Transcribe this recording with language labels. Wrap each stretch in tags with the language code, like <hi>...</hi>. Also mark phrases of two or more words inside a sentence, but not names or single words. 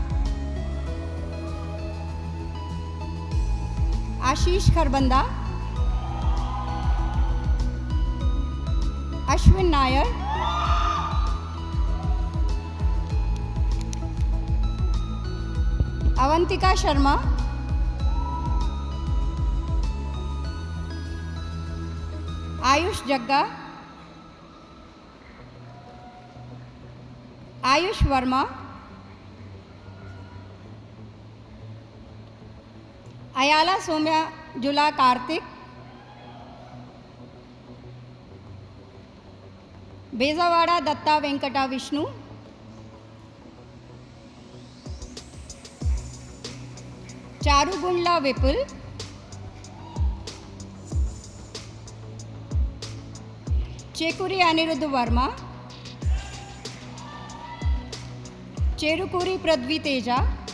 <en>Ashish Kharbanda, Ashwin Nair, Avantika Sharma, Ayush Jagga, Ayush Verma, Ayala Somya Jula Karthik, Bezawada Datta Venkata Vishnu, Charugundla Vipul, Chekuri Aniruddha Verma, Cherukuri Pradvi Teja,</en>